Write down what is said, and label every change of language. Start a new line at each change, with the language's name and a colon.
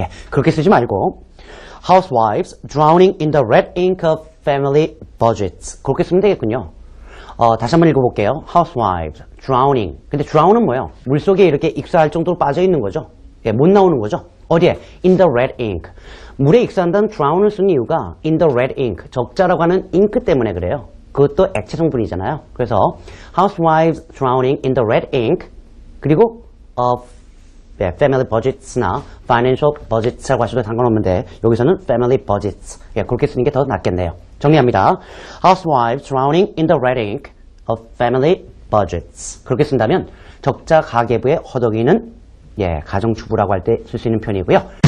Korean: 그렇게 쓰지 말고
English: housewives drowning in the red ink of family budgets.
Korean: 그렇게 쓰면 되겠군요. 다시 한번 읽어볼게요.
English: housewives drowning.
Korean: 근데 drown은 뭐예요? 물속에 이렇게 익사할 정도로 빠져있는 거죠. 못 나오는 거죠. 어디에?
English: in the red ink.
Korean: 물에 익사한다는 drown을 쓴 이유가
English: in the red ink.
Korean: 적자라고 하는 잉크 때문에 그래요. 그것도 액체 성분이잖아요. 그래서
English: housewives drowning in the red ink.
Korean: 그리고 family budgets나 financial budgets라고 하셔도 상관없는데 여기서는 family budgets. 그렇게 쓰는 게 더 낫겠네요. 정리합니다.
English: Housewives drowning in the red ink of family budgets.
Korean: 그렇게 쓴다면 적자 가계부에 허덕이는 가정주부라고 할 때 쓸 수 있는 표현이고요.